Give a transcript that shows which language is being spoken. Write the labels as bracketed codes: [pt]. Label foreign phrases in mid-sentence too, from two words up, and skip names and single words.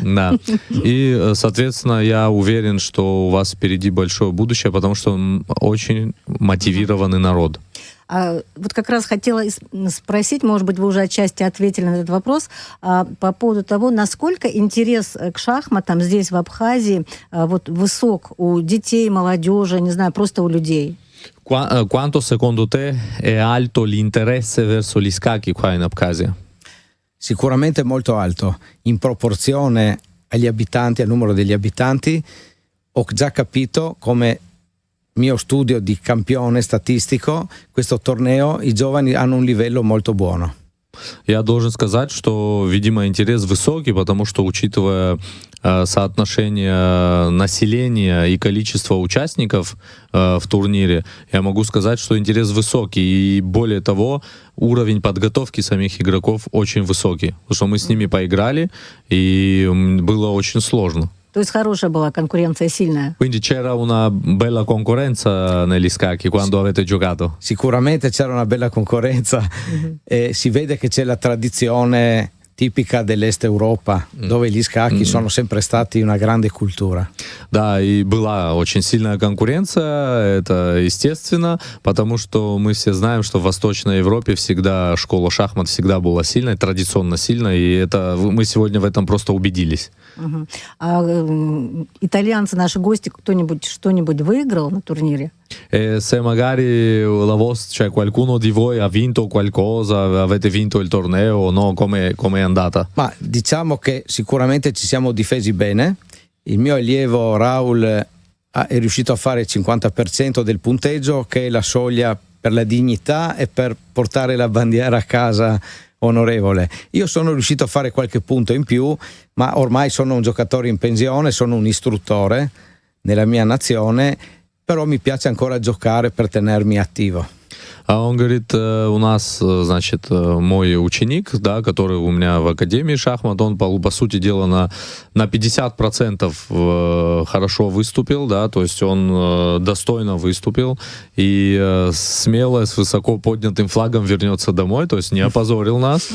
[ru] И, соответственно, я уверен, что у вас впереди большое будущее, потому что очень мотивированный народ. Вот как раз хотела спросить, может быть, вы уже отчасти ответили на этот вопрос, по поводу того, насколько интерес к шахматам здесь, в Абхазии, вот высок у детей, молодежи, не знаю, просто у людей. [it] Quanto secondo te è alto l'interesse verso gli scacchi qua in Abkhazia? Sicuramente molto alto, in proporzione agli abitanti, al numero degli abitanti. Ho già capito come mio studio di campione statistico, questo torneo, i giovani hanno un livello molto buono. [ru] Я должен сказать, что, видимо, интерес высокий, потому что, учитывая соотношение населения и количество участников в турнире, я могу сказать, что интерес высокий. И более того, уровень подготовки самих игроков очень высокий. Потому что мы с ними поиграли, и было очень сложно. То есть хорошая была конкуренция, сильная. [it] Quindi c'era una bella concorrenza negli scacchi quando avete giocato? Sicuramente c'era una bella concorrenza. E si vede che c'è la tradizione tipica dell'Est Europa, dove gli scacchi sono sempre stati una grande культура. [ru] Да, и была очень сильная конкуренция, это естественно, потому что мы все знаем, что в Восточной Европе всегда школа шахмат всегда была сильной, традиционно сильной, и это мы сегодня в этом просто убедились. А итальянцы, наши гости, кто-нибудь что-нибудь выиграл на турнире? [it] Se magari cioè qualcuno di voi ha vinto qualcosa, avete vinto il torneo o no, come è andata? Ma diciamo che sicuramente ci siamo difesi bene il mio allievo Raul è riuscito a fare il 50% del punteggio, che è la soglia per la dignità e per portare la bandiera a casa onorevole. Io sono riuscito a fare qualche punto in più, ma ormai sono un giocatore in pensione, sono un istruttore nella mia nazione, però mi piace ancora giocare per tenermi attivo. [ru] А он говорит, у нас, значит, мой ученик, да, который у меня в Академии шахмат, он, по сути дела, на 50% хорошо выступил, да, то есть он достойно выступил и смело, с высоко поднятым флагом вернется домой, то есть не опозорил нас.